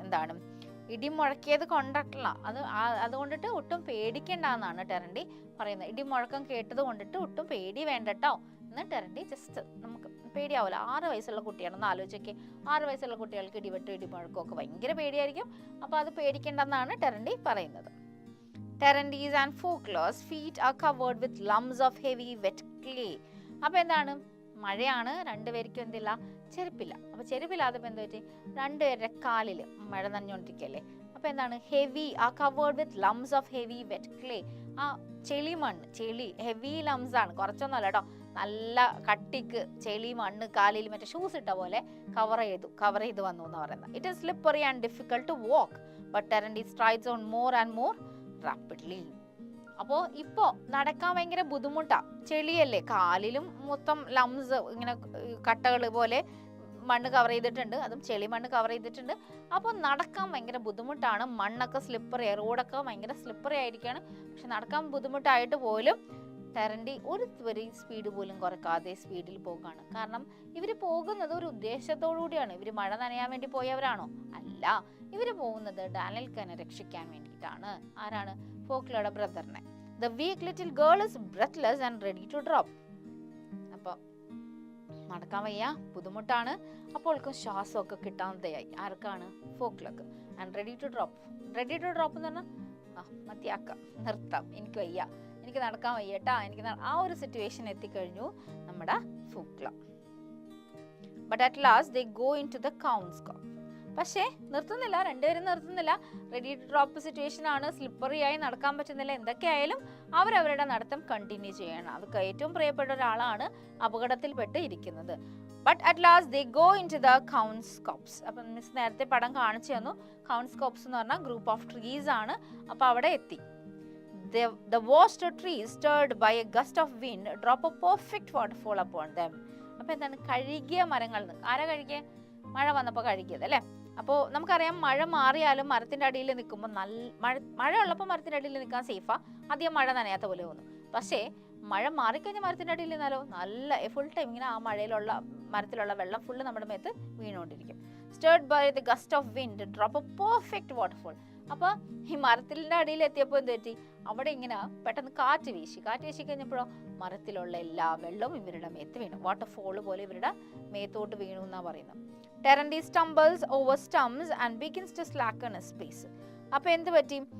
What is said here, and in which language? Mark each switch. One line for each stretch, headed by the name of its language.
Malayalam: എന്താണ്, ഇടി മുഴക്കിയത് കൊണ്ടിട്ടില്ല, അതുകൊണ്ടിട്ട് ഒട്ടും പേടിക്കണ്ട എന്നാണ് ടെറൻഡി പറയുന്നത്. ഇടിമുഴക്കം കേട്ടത് കൊണ്ടിട്ട് ഒട്ടും പേടി വേണ്ടട്ടോ എന്ന് ടെറൻഡി ജസ്റ്റ്, നമുക്ക് പേടിയാവില്ല. 6 വയസ്സുള്ള കുട്ടിയാണെന്ന് ആലോചിച്ചൊക്കെ, 6 വയസ്സുള്ള കുട്ടികൾക്ക് ഇടിമുഴക്കമൊക്കെ ഭയങ്കര പേടിയായിരിക്കും. അപ്പോൾ അത് പേടിക്കേണ്ടെന്നാണ് ടെറൻഡി പറയുന്നത്.
English: Terandi's and Folkla's feet are covered with lumps of heavy wet clay.
Malayalam: അപ്പോൾ എന്താണ്, മഴയാണ്, രണ്ടുപേർക്കും എന്തില്ല, ചെരുപ്പില്ല. അപ്പോൾ ചെരുപ്പില്ലാത്തപ്പോൾ എന്താ പറ്റി, രണ്ടുപേരുടെ കാലിൽ മഴ നനഞ്ഞുകൊണ്ടിരിക്കുകയല്ലേ. അപ്പോൾ എന്താണ്,
English: heavy ah covered with lumps of heavy wet clay,
Malayalam: ആ ചെളി മണ്ണ്, ചെളി ഹെവി ലംസ് ആണ്, കുറച്ചൊന്നുമല്ല കേട്ടോ, നല്ല കട്ടിക്ക് ചെളി മണ്ണ് കാലിൽ മറ്റേ ഷൂസ് ഇട്ട പോലെ കവർ ചെയ്ത് വന്നു എന്ന് പറയുന്നത്.
English: It is slippery and difficult to walk but Terandy strides on more and more rapidly.
Malayalam: അപ്പോൾ ഇപ്പോൾ നടക്കാൻ ഭയങ്കര ബുദ്ധിമുട്ടാ, ചെളിയല്ലേ, കാലിലും മൊത്തം ലംസ് ഇങ്ങനെ കട്ടകൾ പോലെ മണ്ണ് കവർ ചെയ്തിട്ടുണ്ട്, അതും ചെളി മണ്ണ് കവർ ചെയ്തിട്ടുണ്ട്. അപ്പോൾ നടക്കാൻ ഭയങ്കര ബുദ്ധിമുട്ടാണ്, മണ്ണൊക്കെ സ്ലിപ്പറി, റോഡൊക്കെ ഭയങ്കര സ്ലിപ്പറി ആയിരിക്കുകയാണ്. പക്ഷെ നടക്കാൻ ബുദ്ധിമുട്ടായിട്ട് പോലും ടെറൻഡി ഒരു സ്പീഡ് പോലും കുറക്കാതെ സ്പീഡിൽ പോകുകയാണ്. കാരണം ഇവർ പോകുന്നത് ഒരു ഉദ്ദേശത്തോടു കൂടിയാണ്. ഇവർ മഴ നനയാൻ വേണ്ടി പോയവരാണോ? അല്ല, ഇവർ പോകുന്നത് ഡാനിയൽക്കനെ രക്ഷിക്കാൻ വേണ്ടിയിട്ടാണ്. ആരാണ്? ഫോക്ലയുടെ ബ്രദറിനെ.
English: The weak little girl is breathless and ready to drop.
Malayalam: അപ്പോൾ നടക്കാൻ വയ്യ, ബുദ്ധിമുട്ടാണ്, അപ്പോൾക്കും ശ്വാസമൊക്കെ കിട്ടാതെയായി. ആർക്കാണ്? ഫോക്ലക്ക്.
English: and ready to drop
Malayalam: എന്ന് പറഞ്ഞാൽ മതിയാക്കാം, നിർത്താം, എനിക്ക് വയ്യ, എനിക്ക് നടക്കാൻ വയ്യട്ടാ, ആ ഒരു സിറ്റുവേഷൻ എത്തിക്കഴിഞ്ഞു നമ്മുടെ ഫൂക്ല.
English: But at last they go in to the കൗൺസ്കോപ്പ്.
Malayalam: പക്ഷേ നിർത്തുന്നില്ല, രണ്ടുപേരും നിർത്തുന്നില്ല.
English: ready to drop
Malayalam: സിറ്റുവേഷൻ ആണ്, സ്ലിപ്പറി ആയി നടക്കാൻ പറ്റുന്നില്ല. എന്തൊക്കെയായാലും അവരവരുടെ നടത്തം കണ്ടിന്യൂ ചെയ്യണം. അവർക്ക് ഏറ്റവും പ്രിയപ്പെട്ട ഒരാളാണ് അപകടത്തിൽപ്പെട്ട് ഇരിക്കുന്നത്.
English: But at last they go in to the copse.
Malayalam: അപ്പം മിസ് നേരത്തെ പടം കാണിച്ചു തന്നു. കൗൺസ്കോപ്സ് എന്ന് പറഞ്ഞാൽ
English: group of trees
Malayalam: ആണ്. അപ്പോൾ അവിടെ എത്തി.
English: The vast trees stirred by a gust of wind drop a perfect waterfall upon them.
Malayalam: അപ്പോൾ എന്താണ്, കഴുകിയ മരങ്ങൾ. ആരാ കഴുകിയ? മഴ വന്നപ്പോൾ കഴുകിയത് അല്ലേ? അപ്പോൾ നമുക്കറിയാം, മഴ മാറിയാലും മരത്തിൻ്റെ അടിയിൽ നിൽക്കുമ്പോൾ മഴ ഉള്ളപ്പോൾ മരത്തിൻ്റെ അടിയിൽ നിൽക്കാൻ സേഫാ, അധികം മഴ നനയാത്ത പോലെ തോന്നും. പക്ഷേ മഴ മാറിക്കഴിഞ്ഞാൽ മരത്തിൻ്റെ അടിയിൽ നിന്നാലോ നല്ല ഫുൾ ടൈം ഇങ്ങനെ ആ മരത്തിലുള്ള വെള്ളം ഫുള്ള് നമ്മുടെ മേത്ത് വീണുകൊണ്ടിരിക്കും.
English: Stirred by the gust of wind drop a perfect waterfall.
Malayalam: അപ്പോൾ ഈ മരത്തിൻ്റെ അടിയിൽ എത്തിയപ്പോൾ എന്ത് പറ്റി? അവിടെ ഇങ്ങനെ പെട്ടെന്ന് കാറ്റ് വീശി കഴിഞ്ഞപ്പോഴോ മരത്തിലുള്ള എല്ലാ വെള്ളവും ഇവരുടെ മേത്ത് വീണു. വാട്ടർഫോൾ പോലെ ഇവരുടെ മേത്തോട്ട് വീണു എന്നാണ് പറയുന്നത്.
English: Terandy stumbles over stumps and begins to slacken his pace.
Malayalam: അപ്പോൾ എന്ത് പറ്റി?